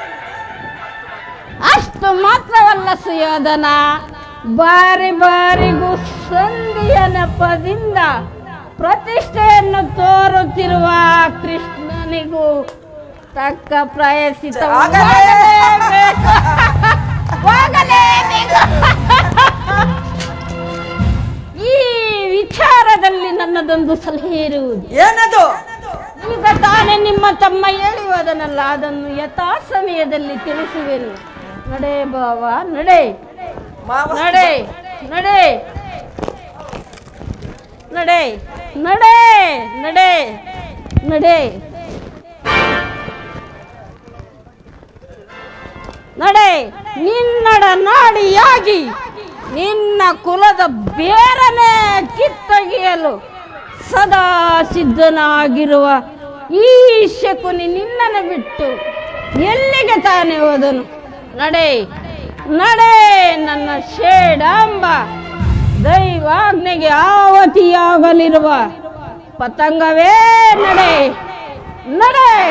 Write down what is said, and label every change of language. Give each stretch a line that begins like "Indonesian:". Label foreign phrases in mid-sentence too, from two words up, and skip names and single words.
Kannada: ಅಷ್ಟು ಮಾತ್ರವಲ್ಲ ಸುಯೋಧನ, ಬಾರಿಗೂ ಸಂಧಿಯ ನೆಪದಿಂದ ಪ್ರತಿಷ್ಠೆಯನ್ನು ತೋರುತ್ತಿರುವ ಕೃಷ್ಣನಿಗೂ ತಕ್ಕ ಪ್ರಾಯಶ್ಚಿತ್ತ ಈ ವಿಚಾರದಲ್ಲಿ ನನ್ನದೊಂದು ಸಲಹೆ ಇರುವುದು. ಏನದು? ಈಗ ತಾನೇ ನಿಮ್ಮ ತಮ್ಮ ಹೇಳುವುದನ್ನಲ್ಲ, ಅದನ್ನು ಯಥಾ ಸಮಯದಲ್ಲಿ ತಿಳಿಸುವೆನು. ನಡೆ ಬಾವ, ನಡೆ ನಡೆ ನಡೆ ನಡೆ ನಡೆ ನಡೆ ನಡೆ ನಡೆ ನಿನ್ನಡ ನಾಡಿಯಾಗಿ ನಿನ್ನ ಕುಲದ ಬೇರನೆ ಕಿತ್ತೊಗೆಯಲು ಸದಾ ಸಿದ್ಧನಾಗಿರುವ ಈ ಶಕುನಿ ನಿನ್ನನ್ನು ಬಿಟ್ಟು ಎಲ್ಲಿಗೆ ತಾನೇ ಹೋದನು? ನಡೆ ನಡೆ ನನ್ನ ಶೇಡಾಂಬ, ದೈವಾಜ್ಞೆಗೆ ಆವತಿಯಾಗಲಿರುವ ಪತಂಗವೇ ನಡೆ ನಡೆ.